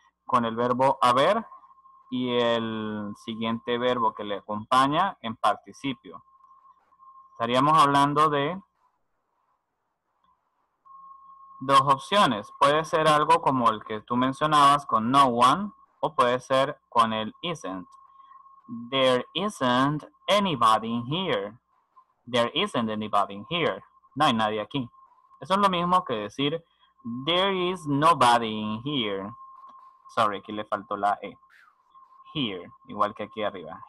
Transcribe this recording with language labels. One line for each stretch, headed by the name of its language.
Spanish: Con el verbo haber y el siguiente verbo que le acompaña en participio. Estaríamos hablando de dos opciones. Puede ser algo como el que tú mencionabas con no one o puede ser con el isn't.
English: There isn't anybody in here. There isn't anybody in here.
Spanish: No hay nadie aquí. Eso es lo mismo que decir
English: there is nobody in here. Sorry,
Spanish: aquí le faltó la E. Here, igual que aquí arriba.